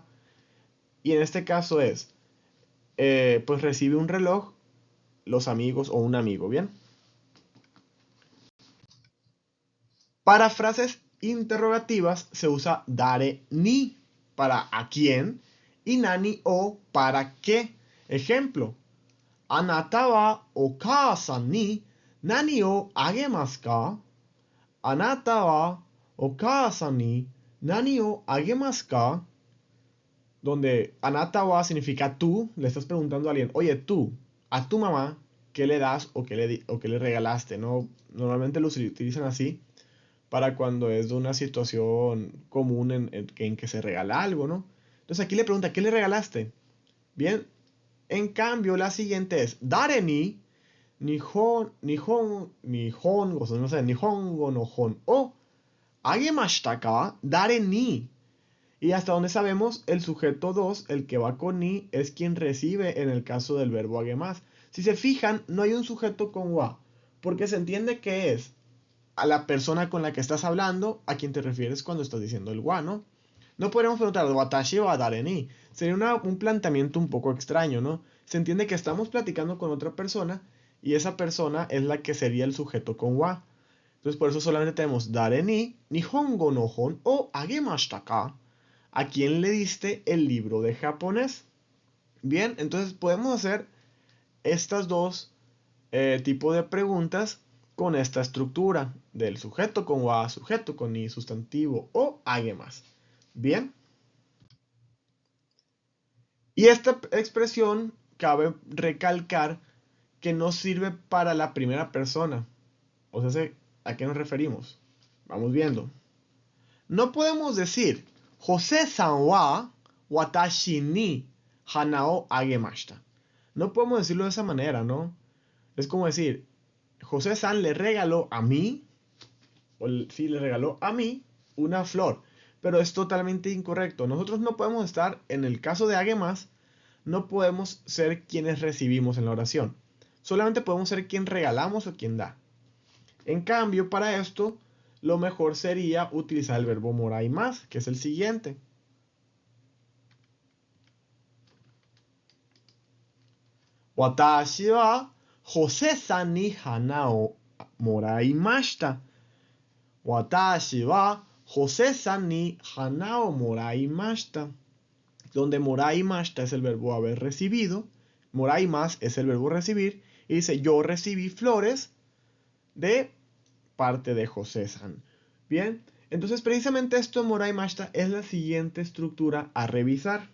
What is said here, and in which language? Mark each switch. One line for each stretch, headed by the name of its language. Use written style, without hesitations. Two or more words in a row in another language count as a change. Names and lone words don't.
Spanish: Y en este caso es, pues recibe un reloj, los amigos o un amigo, ¿bien? Para frases interrogativas se usa
Japanese: 誰に
Spanish: para a quién y
Japanese: 何を
Spanish: para qué. Ejemplo,
Japanese: あなたはお母さんに何をあげますか? あなたはお母さんに何をあげますか?
Spanish: Donde
Japanese: あなたは
Spanish: significa tú, le estás preguntando a alguien, oye tú, a tu mamá, ¿qué le das o qué le regalaste? ¿No? Normalmente los utilizan así para cuando es de una situación común en que se regala algo, ¿no? Entonces aquí le pregunta, ¿qué le regalaste? Bien, en cambio la siguiente es,
Japanese: 誰に、日本語,
Spanish: no sé,
Japanese: 日本語の本、を、あげましたか、誰に.
Spanish: Y hasta donde sabemos, el sujeto 2, el que va con ni, es quien recibe en el caso del verbo agemas. Si se fijan, no hay un sujeto con wa, porque se entiende que es a la persona con la que estás hablando, a quien te refieres cuando estás diciendo el wa, ¿no? No podríamos preguntar
Japanese: 私は誰に.
Spanish: Sería un planteamiento un poco extraño, ¿no? Se entiende que estamos platicando con otra persona y esa persona es la que sería el sujeto con wa. Entonces por eso solamente tenemos
Japanese: 誰に、日本語の本をあげましたか.
Spanish: ¿A quién le diste el libro de japonés? Bien, entonces podemos hacer estas dos tipos de preguntas con esta estructura del sujeto con wa, sujeto con ni, sustantivo o agemas. Bien. Y esta expresión cabe recalcar que no sirve para la primera persona. O sea, ¿a qué nos referimos? Vamos viendo. No podemos decir
Japanese: José-sanは私に花をあげました.
Spanish: No podemos decirlo de esa manera, ¿no? Es como decir, José-san le regaló a mí, o sí, le regaló a mí una flor. Pero es totalmente incorrecto. Nosotros no podemos estar, en el caso de agemas, no podemos ser quienes recibimos en la oración. Solamente podemos ser quien regalamos o quien da. En cambio, para esto, lo mejor sería utilizar el verbo
Japanese: もらいます,
Spanish: que es el siguiente.
Japanese: 私はJose-sanに花をもらいました. 私はJose-sanに花をもらいました.
Spanish: Donde moraimashita es el verbo haber recibido,
Japanese: もらいます
Spanish: es el verbo recibir, y dice yo recibí flores de parte de José-san. Bien, entonces precisamente esto de moraimashita es la siguiente estructura a revisar.